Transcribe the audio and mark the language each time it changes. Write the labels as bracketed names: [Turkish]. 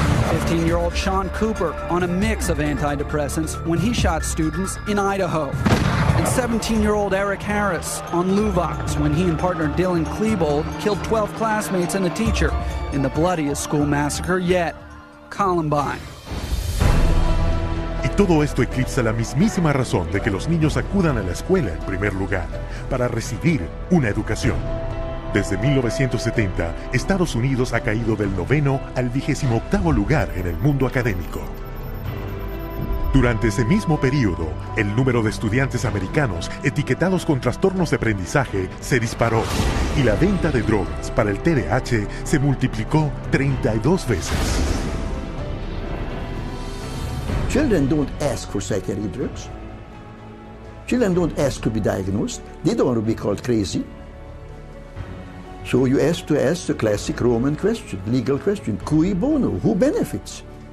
[English] 15-year-old Sean Cooper on a mix of antidepressants when he shot students in Idaho. And 17-year-old Eric Harris on Luvox when he and partner Dylan Klebold killed 12 classmates and a teacher in the bloodiest school massacre yet, Columbine. [Spanish] Y todo esto eclipsa la mismísima razón de que los niños acudan a la escuela en primer lugar, para recibir una educación. Desde 1970, Estados Unidos ha caído del 9º al 28º lugar en el mundo académico. Durante ese mismo periodo, el número de estudiantes americanos etiquetados con trastornos de aprendizaje se disparó y la venta de drogas para el TDAH se multiplicó 32 veces. [English] Children don't ask for psychiatric drugs. Children don't ask to be diagnosed. They don't want to be called crazy. So you ask the classic Roman question, legal question, cui bono, who benefits?